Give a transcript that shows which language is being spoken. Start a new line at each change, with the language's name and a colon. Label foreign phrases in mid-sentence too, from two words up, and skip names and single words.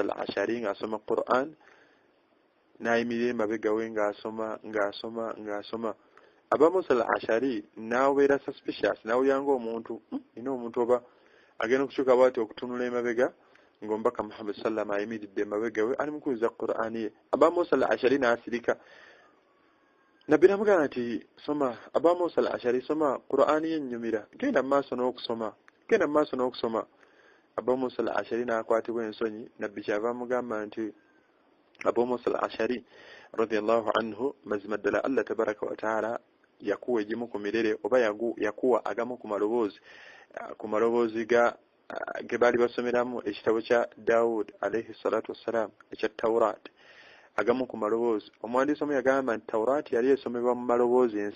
Ganda: al-Ashari ng'asoma Quran n'ayimirira emabega we ng'asoma Aba Musa al-Ashari n'abeera suspicious n'awulira ng'omuntu ina omuntu oba agenda okukyuka bw'ati okutunula emabega ng'omubaka Muhammad sallama ayimiridde emabega we ali mu kuwuliza Quran ye Aba Musa al-Ashari n'asirika nabbi namugamba nti soma Aba Musa al-Ashari soma Quran ye nnyumira genda mu maaso n'okusoma Aba Musa al-Ashari n'akwatibwa ensonyi nabbi kyava amugamba nti Abu Musa al-Ashari
Arabic: رضي الله عنه
Ganda: mazima ddala Allah
Arabic: تبارك وتعالى
Ganda: yakuwa egimu ku mirere oba yakuwa agamu ku maloboozi ge baali basomeramu ekitabo kya Dawud
Arabic: عليه الصلاة والسلام
Ganda: ekya Tawrat agamu ku maloboozi omuwandiisi omu yagamba nti Tawrat yali esomebwa mu maloboozi